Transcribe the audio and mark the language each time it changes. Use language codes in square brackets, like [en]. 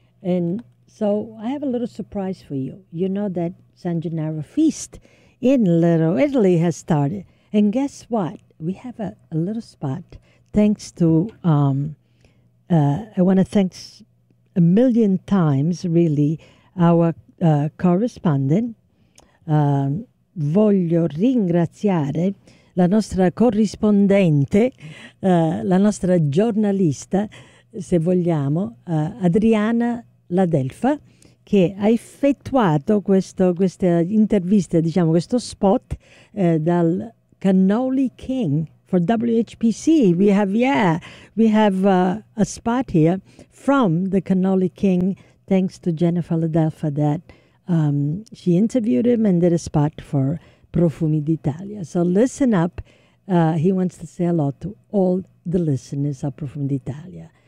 [en] And so I have a little surprise for you. You know that San Gennaro Feast in Little Italy has started. And guess what? We have a little spot thanks to, I want to thank a million times, really, our correspondent. [it] Voglio ringraziare la nostra corrispondente, la nostra giornalista, se vogliamo, Adriana Ladelfa, che ha effettuato questa intervista, diciamo, questo spot dal Cannoli King. [en] For WHPC, we have a spot here from the Cannoli King, thanks to Jennifer Ladelfa, that she interviewed him and did a spot for Profumi d'Italia. So listen up. He wants to say hello to all the listeners of Profumi d'Italia.